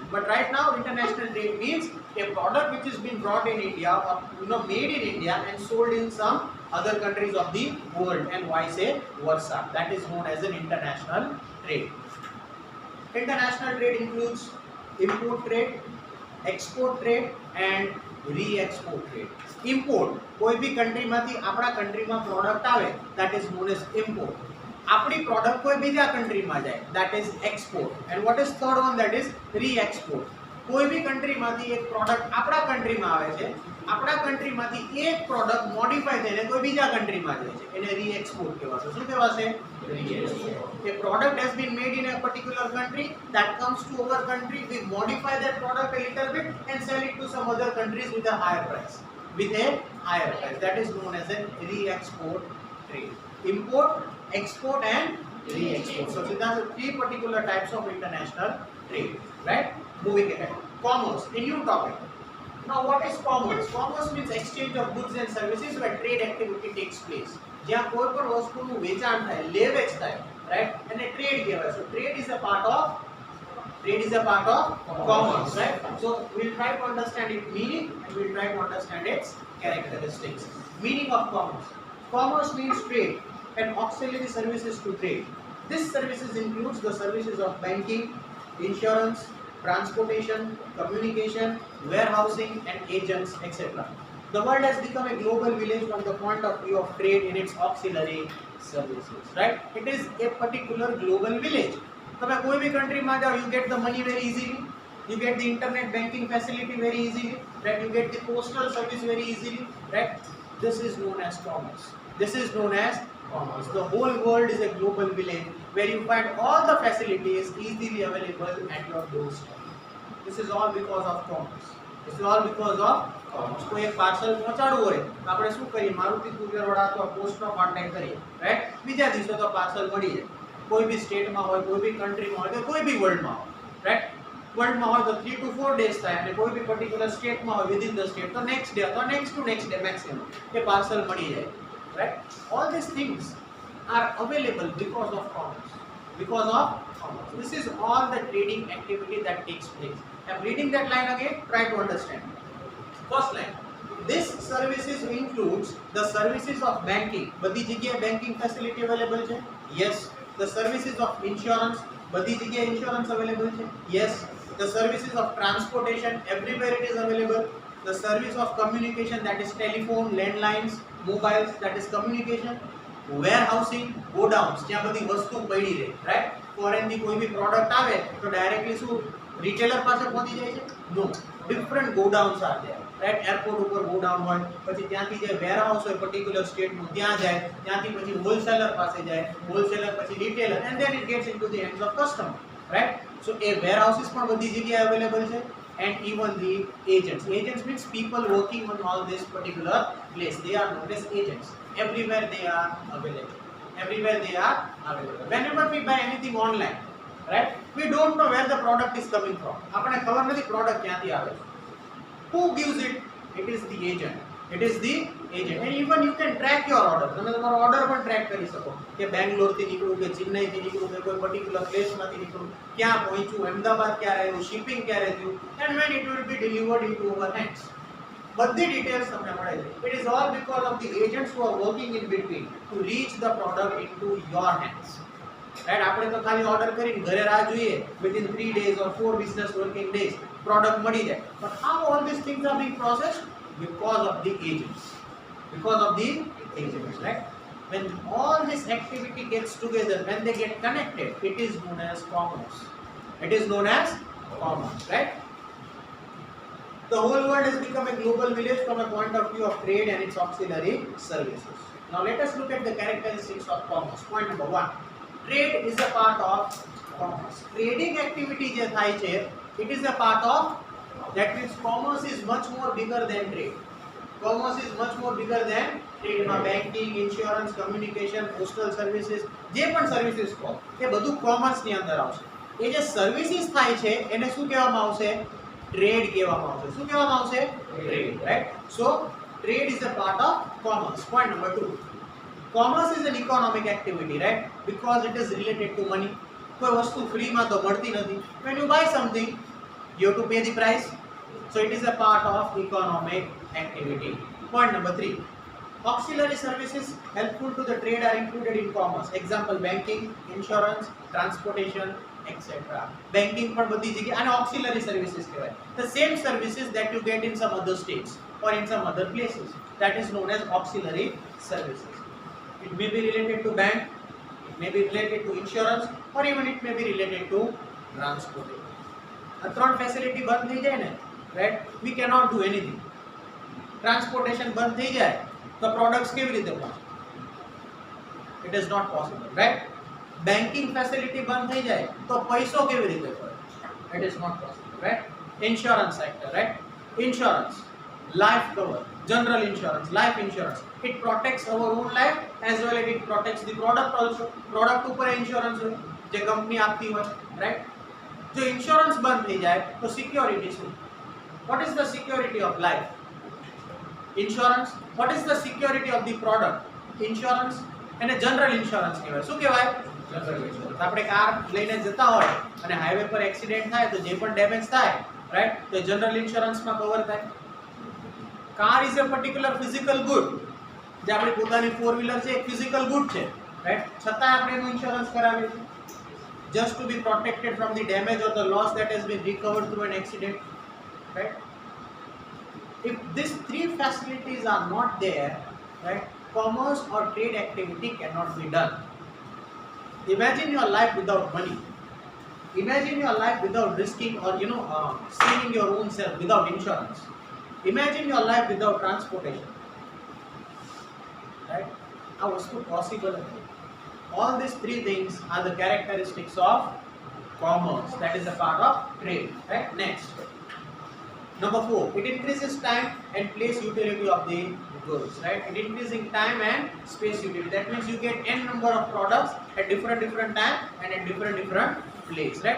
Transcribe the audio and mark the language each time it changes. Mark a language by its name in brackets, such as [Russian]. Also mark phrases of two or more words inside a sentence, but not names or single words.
[English] But right now, international trade means a product which is being brought in India or made in India and sold in some other countries of the world, and vice versa. That is known as an international trade. International trade includes import trade, export trade and re-export trade. Import, [Gujarati] કોઈ બી countryમાંથી આપણા countryમાં product આવે, [English] that is known as import. [Gujarati] આપણી product કોઈ બીજા countryમાં જાય, [English] that is export. And what is third one? That is re-export. [Gujarati] કોઈ બી countryમાંથી એક product આપણા countryમાં આવે છે, આપણા countryમાંથી એક product modify થઈને કોઈ બીજા countryમાં જાય છે, એને re-export કહેવાશે. શું કહેવાશે? [English] Re-export. A product has been made in a particular country, that comes to our country, we modify that product a little bit and sell it to some other countries with a higher price. With a higher price. That is known as a re-export trade. Import, export and re-export. So these are the three particular types of international trade, right? Moving ahead. Commerce, a new topic. Now what is commerce? Commerce means exchange of goods and services where trade activity takes place. [Gujarati] જ્યાં કોઈ પણ વસ્તુનું વેચાણ થાય, લે વેચ થાય, [English] right? And a trade કહેવાય. So trade is a part of commerce, right? So we'll try to understand its meaning and we'll try to understand its characteristics. Meaning of commerce. Commerce means trade and auxiliary services to trade. This services includes the services of banking, insurance, transportation, communication, warehousing and agents, etc. The world has become a global village from the point of view of trade in its auxiliary services, right? It is a particular global village. [Gujarati] તમે કોઈ બી countryમાં જાઓ, [English] you get the money very easily, you get the internet banking facility very easily, right? You get the postal service very easily, right? This is known as commerce. This is known as commerce. The whole world is a global village where you find all the facilities easily available at your doorstep. This is all because of commerce. This is all because of commerce. [Gujarati] કોઈ એક પાર્સલ પહોંચાડવું હોય તો આપણે શું કરીએ, મારુતિ કુરિયર વાળા અથવા પોસ્ટનો કોન્ટેક્ટ કરીએ, રાઈટ? બીજા દિવસે તો પાર્સલ મળી જાય. કોઈ બી સ્ટેટમાં હોય, કોઈ બી કન્ટ્રીમાં હોય, કોઈ બી વર્લ્ડમાં હોય, રાઈટ? વર્લ્ડમાં હોય તો 3 to 4 days થાય અને કોઈ બી પર્ટિક્યુલર સ્ટેટમાં હોય [English] within the state [Gujarati] તો [English] next day [Gujarati] અથવા [English] next to next day maximum [Gujarati] એ પાર્સલ મળી જાય, રાઈટ? [English] All this things are available because of commerce. Because of commerce. This is all the trading activity that takes place. I'm reading that line again. Try to understand. First line. This services includes the services of banking. [Gujarati] બધી જગ્યાએ [English] banking facility available [Gujarati] છે? Yes. [English] The services of insurance. [Gujarati] બધી જગ્યાએ [English] insurance available [Gujarati] છે? Yes. [English] The services of transportation. Everywhere it is available. The service of communication, that is telephone, landlines, mobiles, that is communication. warehousing, godowns, [Gujarati] જ્યાં બધી વસ્તુ પડી રહે, રાઈટ? ફોરેનથી કોઈ બી પ્રોડક્ટ આવે તો ડાયરેક્ટલી શું રિટેલર પાસે પહોંચી જાય છે? [English] No, different godowns are there, right? [Gujarati] એરપોર્ટ ઉપર ગોડાઉન હોય, પછી ત્યાંથી જે વેરહાઉસ હોય પર્ટિક્યુલર સ્ટેટનું ત્યાં જાય, ત્યાંથી પછી હોલસેલર પાસે જાય, હોલસેલર પછી રિટેલર, [English] and then it gets into the hands of customer, right? [Gujarati] સો એ વેરહાઉસીસ પણ બધી જગ્યાએ અવેલેબલ છે. [English] And even the agents. Agents means people working on all this particular place. They are known as agents. Everywhere they are available. Everywhere they are available. Whenever we buy anything online, right? We don't know where the product is coming from. [Gujarati] આપણે ખબર નથી product ક્યાંથી આવે છે. [English] Who gives it? It is the agent. It is the agent. And even you can track your order. [Gujarati] તમે તમારો ઓર્ડર પણ ટ્રેક કરી શકો કે બેંગ્લોરથી નીકળું કે ચેન્નઈથી નીકળું કે કોઈ પર્ટિક્યુલર પ્લેસમાંથી નીકળું, ક્યાં પહોંચ્યું, અમદાવાદ ક્યારે આવ્યું, શિપિંગ ક્યારે થયું, [English] and when it will be delivered into our hands. [Gujarati] બધી ડિટેલ્સ તમને મળે છે. [English] It is all because of the agents who are working in between to reach the product into your hands. Right? [Gujarati] આપણે તો ખાલી ઓર્ડર કરીને ઘરે રાહ જોઈએ, [English] within 3 days or 4 business working days product [Gujarati] મળી જાય. [English] But how all these things are being processed? Because of the agents. Because of the agents, right? When all this activity gets together, when they get connected, it is known as commerce. It is known as commerce, right? The whole world has become a global village from a point of view of trade and its auxiliary services. Now let us look at the characteristics of commerce. Point number 1. Trade is a part of commerce. Trading activity [Gujarati] જે થાય છે, [English] it is a part of, that means commerce is much more bigger than trade. Commerce is much more bigger than trade. માં banking, insurance, communication, postal services, [Gujarati] જે પણ services કહો એ બધું commerce ની અંદર આવશે. એ જે services થાય છે એને શું કહેવામાં આવશે? Trade કહેવામાં આવશે. શું કહેવામાં આવશે? [English] Trade, right? So trade is a part of commerce. Point number 2. Commerce is an economic activity, right? Because it is related to money. [Gujarati] કોઈ વસ્તુ ફ્રીમાં તો મળતી નથી. [English] When you buy something, you have to pay the price. So it is a part of economic activity. Point number 3. Auxiliary services helpful to the trade are included in commerce. Example, banking, insurance, transportation, etc. [Gujarati] Banking પણ બધી જગ્યાએ અને [English] auxiliary services [Gujarati] કહેવાય. [English] The same services that you get in some other states or in some other places, that is known as auxiliary services. It may be related to bank, it may be related to insurance, or even it may be related to transportation. [Gujarati] આ ત્રણ ફેસિલિટી બંધ થઈ જાય ને, રાઈટ? [English] We cannot do anything. [Gujarati] ટ્રાન્સપોર્ટેશન બંધ થઈ જાય તો પ્રોડક્ટ્સ કેવી રીતે પહોંચે? [English] It is not possible, right? banking facility [Gujarati] બંધ થઈ જાય તો પૈસો કેવી રીતે પડે? [English] It is not possible, right? Insurance sector, right? Insurance, life cover, general insurance, life insurance, it protects our own life as well as it protects the product also. [Gujarati] Product ઉપર ઇન્સ્યોરન્સ હોય જે કંપની આપતી હોય, રાઈટ? જો ઇન્સ્યોરન્સ બંધ થઈ જાય તો સિક્યોરિટી શું? [English] What is the security of life? Insurance. What is the security of the product? Insurance. [Gujarati] એને [English] general insurance [Gujarati] કહેવાય. શું કહેવાય? [English] General insurance. [Gujarati] આપણે કાર લઈને જતા હોય અને હાઈવે પર એક્સિડન્ટ થાય તો જે પણ ડેમેજ થાય, રાઈટ, તો જનરલ ઇન્સ્યોરન્સમાં કવર થાય. [English] Car is a particular physical good. [Gujarati] જે આપણી પોતાની 4-વ્હીલર છે એક [English] physical good [Gujarati] છે, રાઈટ? છતાં આપણે એનું ઇન્સ્યોરન્સ કરાવીએ છીએ [English] just to be protected from the damage or the loss that has been recovered through an accident, right? If these 3 facilities are not there, right, commerce or trade activity cannot be done. Imagine your life without money. Imagine your life without risking or saving your own self, without insurance. Imagine your life without transportation. right? [Gujarati] આ વસ્તુ પોસિબલ નથી. [English] All these three things are the characteristics of commerce, that is a part of trade, right? Next, number 4, it increases time and place utility of the goods, right? It increasing time and space utility, that means you get n number of products at different time and at different place, right?